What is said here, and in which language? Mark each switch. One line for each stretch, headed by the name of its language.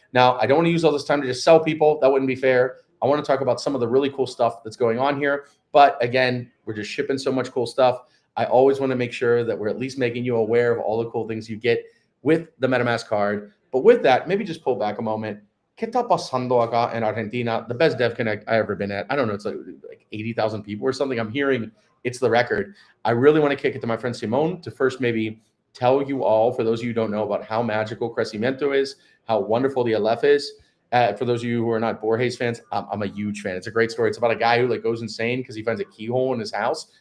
English: Now, I don't want to use all this time to just sell people. That wouldn't be fair. I want to talk about some of the really cool stuff that's going on here. But again, we're just shipping so much cool stuff. I always want to make sure that we're at least making you aware of all the cool things you get with the MetaMask card. But with that, maybe just pull back a moment.
Spanish: ¿Qué está pasando acá en Argentina?
English: The best Dev Connect I've ever been at. I don't know, it's like 80,000 people or something. I'm hearing it's the record. I really want to kick it to my friend Simone to first maybe tell you all, for those of you who don't know, about how magical Crecimiento is, how wonderful the LF is. For those of you who are not Borges fans, I'm a huge fan. It's a great story. It's about a guy who goes insane because he finds a keyhole in his house.